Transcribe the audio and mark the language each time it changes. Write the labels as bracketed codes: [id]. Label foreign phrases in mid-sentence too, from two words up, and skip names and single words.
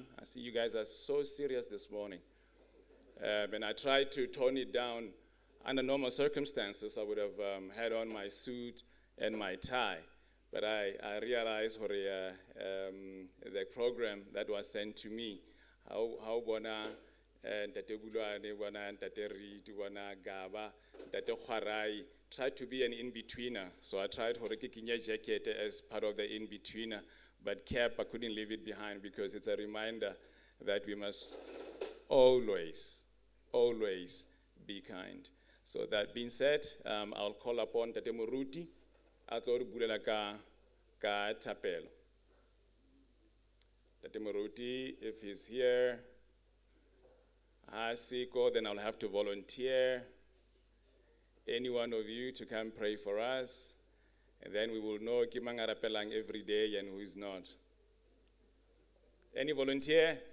[en] I see you guys are so serious this morning. And I tried to tone it down. Under normal circumstances, I would have had on my suit and my tie. But I realized the program that was sent to me, how bona Ntate Bulwane, bona Ntate Reed, bona Gaba, Ntate Khwarai, tried to be an in-betweener. So I tried to wear a jacket as part of the in-betweener, but cap, I couldn't leave it behind because it's a reminder that we must always be kind. So that being said, I'll call upon Tate Moruti, [st] atlo re bulela ka thapelo. [en] Tate Moruti, if he's here, Asiko, then I'll have to volunteer any one of you to come pray for us, and then we will know [st] ki mang a rapelang [en] every day and who is not. Any volunteer?